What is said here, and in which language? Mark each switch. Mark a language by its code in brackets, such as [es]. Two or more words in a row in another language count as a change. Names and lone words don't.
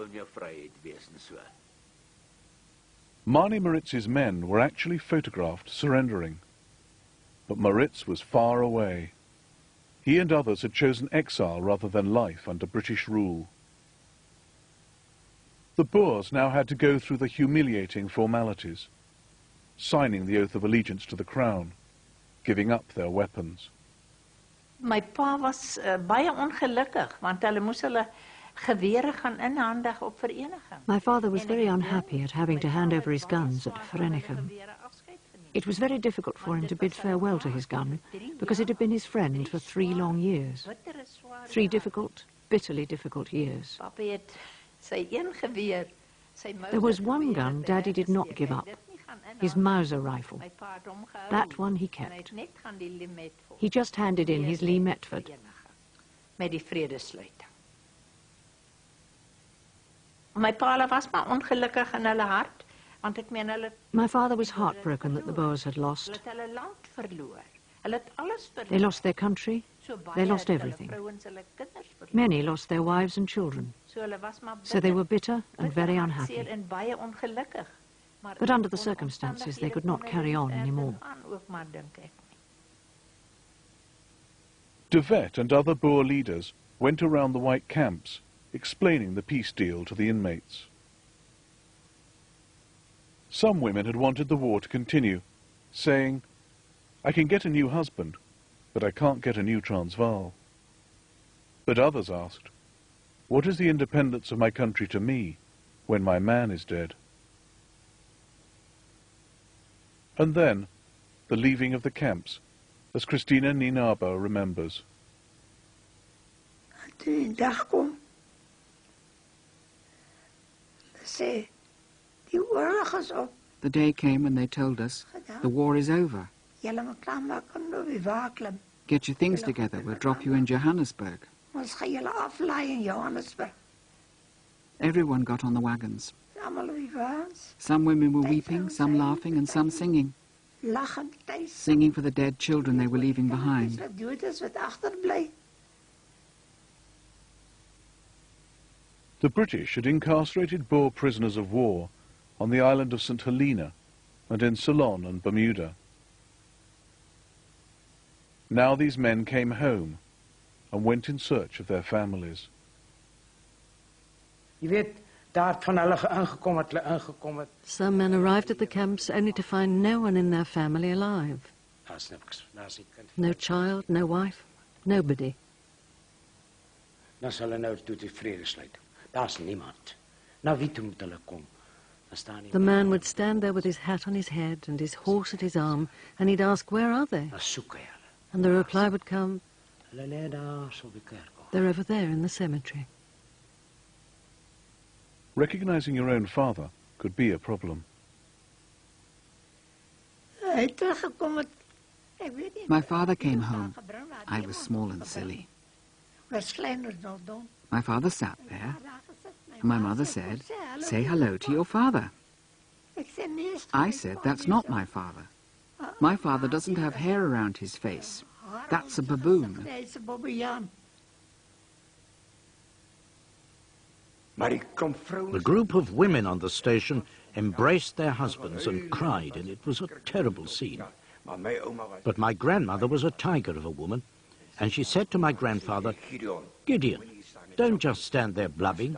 [en] Manie Maritz's men were actually photographed surrendering, but Maritz was far away. He and others had chosen exile rather than life under British rule. The Boers now had to go through the humiliating formalities, signing the oath of allegiance to the crown, giving up their weapons. [af] My pa was baie ongelukkig, want hulle moes hulle gewere gaan inhandig op vereniging. [en] My father was very unhappy at having to hand over his guns at Vereeniging. It was very difficult for him to bid farewell to his gun because it had been his friend for 3 long years. 3 difficult, bitterly difficult years. There was one gun Daddy did not give up, his Mauser rifle. That one he kept. He just handed in his Lee Metford. [af] My pa was maar ongelukkig in hulle hart, want ek meen hulle [en] My father was heartbroken that the Boers had lost. [af] het hulle land verloor. Hulle het alles verloor. [en] They lost their country, [af] So baie [en] they lost [af] het hulle [en] everything. [af] vrouens, hulle kinders verloor. [en] Many lost their wives and children. [af] So hulle was maar [en] So they were bitter and very [af] seer [en] unhappy. [af] en baie ongelukkig. Maar [en] But under the circumstances, they could not carry on anymore. [af] ook maar dink ek. [en] De Wet and other Boer leaders went around the white camps, explaining the peace deal to the inmates. Some women had wanted the war to continue, saying, "I can get a new husband, but I can't get a new Transvaal." But others asked, "What is the independence of my country to me when my man is dead?" And then, the leaving of the camps, as Christina Ninaba remembers. [af] Toe die dag kom, sê, die oorlog is op. [en] The day came when they told us, the war is over. [af] Julle moet klaarmaak om op die wa klim. [en] Get your things together, we'll drop you in Johannesburg. [af] Ons gaan julle aflaai in Johannesburg. [en] Everyone got on the wagons. [af] Almal op die waans, [en] Some women were weeping, some laughing, and some singing. [af] lachend thuis. [en] Singing for the dead children they were leaving behind. [af] Wat dood is, wat agterbly. [en] The British had incarcerated Boer prisoners of war on the island of St. Helena and in Ceylon and Bermuda. Now these men came home and went in search of their families. [af] Jy weet, daar het van hulle ingekom het. [en] Some men arrived at the camps only to find no one in their family alive. [af] Daar's niks, daar's nie kind. [en] No child, no wife, nobody. [af] Dan sal hulle nou toe die vrede sluit. Daar's niemand. Nou wie toe moet hulle kom? Verstaan jy? [en] The man would stand there with his hat on his head and his horse at his arm, and he'd ask, "Where are they?" [af] Dan soek hy hulle. [en] And the reply would come, [af] Hulle lê daar so op die kerkhof. [en] "They're over there in the cemetery." Recognizing your own father could be a problem. [af] Hy het teruggekom het, ek weet nie. [en] My father came home. I was small and silly. [af] Was kleiner nog dan. [en] My father sat there, and my mother said, "Say hello to your father." [af] Ek sê nee, [en] I said, "That's not my father. My father doesn't have hair around his face. That's a baboon." [af] hy's 'n bobbejaan. [en] The group of women on the station embraced their husbands and cried, and it was a terrible scene. But my grandmother was a tiger of a woman, and she said to my grandfather, "Gideon, don't just stand there blubbing.